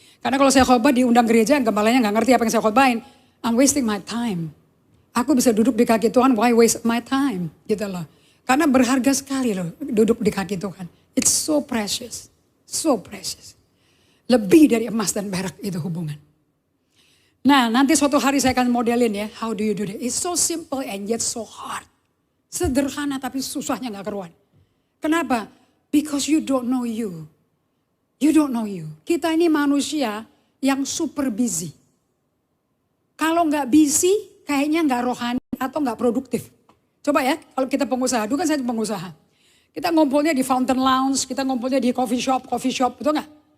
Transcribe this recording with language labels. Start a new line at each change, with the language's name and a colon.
Indonesian: Karena kalau saya khotbah diundang gereja, gembalanya nggak ngerti apa yang saya khotbahin.
English: I'm wasting my time.
Indonesian: Aku bisa duduk di kaki Tuhan,
English: why waste my time?
Indonesian: Gitu loh. Karena berharga sekali loh duduk di kaki Tuhan.
English: It's so precious. So precious.
Indonesian: Lebih dari emas dan perak itu hubungan. Nah, nanti suatu hari saya akan modelin ya,
English: how do you do that? It's so simple and yet so hard.
Indonesian: Sederhana tapi susahnya gak keruan. Kenapa?
English: Because you don't know you. You don't know you.
Indonesian: Kita ini manusia yang super busy. Kalau gak busy, kayaknya gak rohani atau gak produktif. Coba ya, kalau kita pengusaha, dulu kan saya pengusaha. Kita ngumpulnya di Fountain Lounge, kita ngumpulnya di coffee shop, betul gak?